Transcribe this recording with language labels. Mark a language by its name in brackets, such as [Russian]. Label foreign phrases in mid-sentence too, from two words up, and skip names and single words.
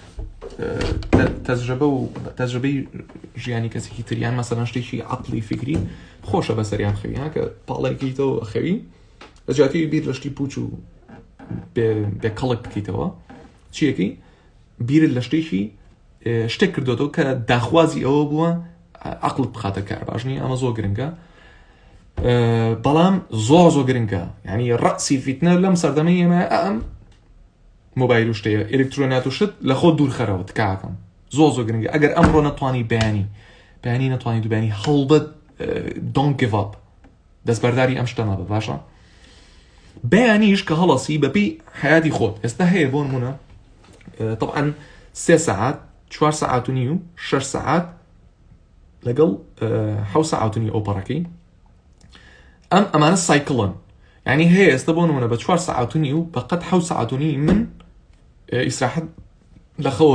[Central Kurdish] تەجربەی ژیانی کەسێکی تریان مەسەلەن شتێکی عەقلی فکری خۆشە بەسەریان خەوی کە پاڵێکیتەوە خەوی لەجاتی بیر لە شتی پوچ و بێ کەڵک بکەیتەوە چیەکەی بیرت لە شتێکی شتێک کردوەوە کە داخوازی ئەوە بووە عەقلت بخاتە کار باش نییە ئەمە زۆر گرنگە بەڵام زۆر گرنگە یعنی ڕەسی فیتنە لەم سەردەمەی ئێمە ئەم مۆبایل و شتەیە ئێلکترۆنیات و شت لە خۆ دوورخەرەوە تکاکەم زۆر گرنگە ئەگەر ئەمڕۆ نەتوانی بەیانی نەتوانی دووبیانی هەڵبەت [English] don't give up [Central Kurdish] دەستبەرداری ئەم شتەمە بە باشە بەیانیش کە هەڵەسی بەپی حیاتی خۆت ئێستا هەیە بۆ نمونە طبعا 3 ساعات 4 ساعات و نیو 6 ساعات لەگەڵ 7 ساعات و نیو ئۆپەڕەکەی ئەمانە سایکڵن یعنی هەیە ئێستا بۆ نمونە بە 4 ساعات و نیو بەقەت 7 ساعات و نیو من ئیسراحەت لە خەوە